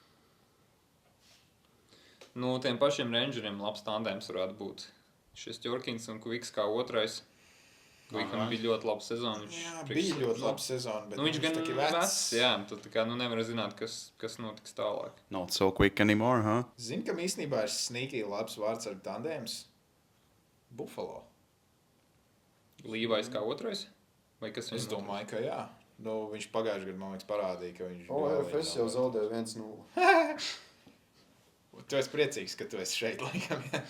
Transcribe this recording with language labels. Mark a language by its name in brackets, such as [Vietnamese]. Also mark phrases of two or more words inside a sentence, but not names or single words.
[Latvian] Nu, tiem pašiem Rangeriem labs tandēms varētu būt. Šis Jorkins un Kviks kā otrais. Kvikam bija ļoti laba sezona. Jā, bija ļoti laba sezona, bet viņš gan vecs. Jā, tu tā kā nevar zināt, kas notiks tālāk. [English] Not so quick anymore, huh? [Latvian] Zini, kam īstenībā ir sneaky labs vārdsargu tandēms? Buffalo. Līvais kā otrais? Vai kas Es domāju, ka jā. Nu, viņš pagājušajā gadā, man liekas, parādīja, ka viņš... RFS jau zaudēja 1-0. Tu esi priecīgs, ka tu esi šeit, laikam, jā.